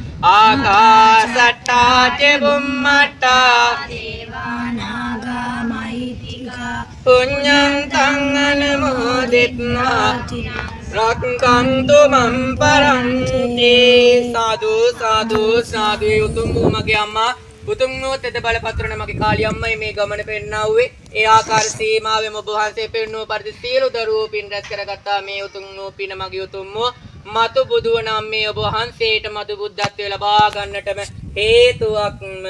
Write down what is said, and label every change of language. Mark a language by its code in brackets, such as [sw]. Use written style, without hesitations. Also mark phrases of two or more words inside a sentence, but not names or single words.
[pi] ආකාසට්ටා ච බුම්මට්ටා දේවානාගා පුඤ්ඤං තං අනුමෝදිත්වා රක්ඛන්තු මම් පරන්ති [si] සාදු සාදු සාදු උතුම් වූ මගේ අම්මා උතුම් වූ තෙද බලපත්‍රන මගේ කාලිය අම්මයි මේ ගමන පෙන්නාවේ ඒ ආකාර සීමාවෙම ඔබ වහන්සේ පෙන්වූ පරිදි සියලු දරුවෝ පින් රැස් කරගත්තා මේ උතුම් වූ පින මගේ උතුම් වූ මතු බුදුවනම් මේ ඔබ වහන්සේට මතු බුද්ධත්වය ලබා ගන්නටම හේතුවක්ම